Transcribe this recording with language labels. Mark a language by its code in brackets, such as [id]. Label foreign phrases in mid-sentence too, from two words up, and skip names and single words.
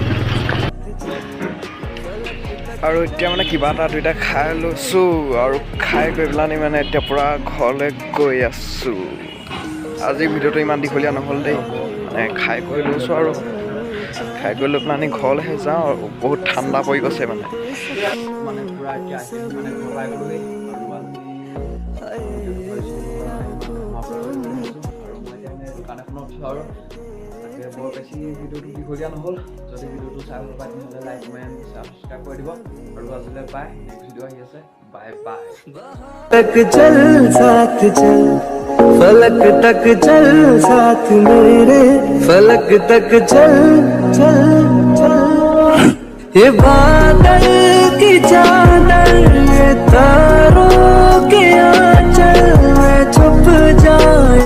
[as] আৰু এতিয়া মানে কিবা এটা দুইটা খাই লৈছোঁ আৰু খাই গৈ পেলানি মানে এতিয়া পূৰা ঘৰলৈ গৈ আছোঁ আজি ভিডিঅ'টো ইমান দীঘলীয়া নহ'ল দেই মানে খাই গৈ লৈছোঁ আৰু খাই গৈ লৈ পেলানি ঘৰলৈহে যাওঁ আৰু বহুত ঠাণ্ডা পৰি গৈছে মানে পূৰা এতিয়া মানে ঘৰলৈ গ'লোহি দোকান এখনত উঠোঁ আৰু তাকে বৰ বেছি ভিডিঅ'টো দীঘলীয়া নহ'ল যদি ভিডিঅ'টো চাই ভাল পায় তেনেহ'লে [en] like comment subscribe [as] কৰি দিব আৰু আজিলৈ [en] bye next video' [as] আহি আছে [en] bye bye [hi] तक चल साथ चल फलक तक चल साथ मेरे फलक तक चल चल चल ये बादल की चादर ये तारों के आंचल में छुप जाए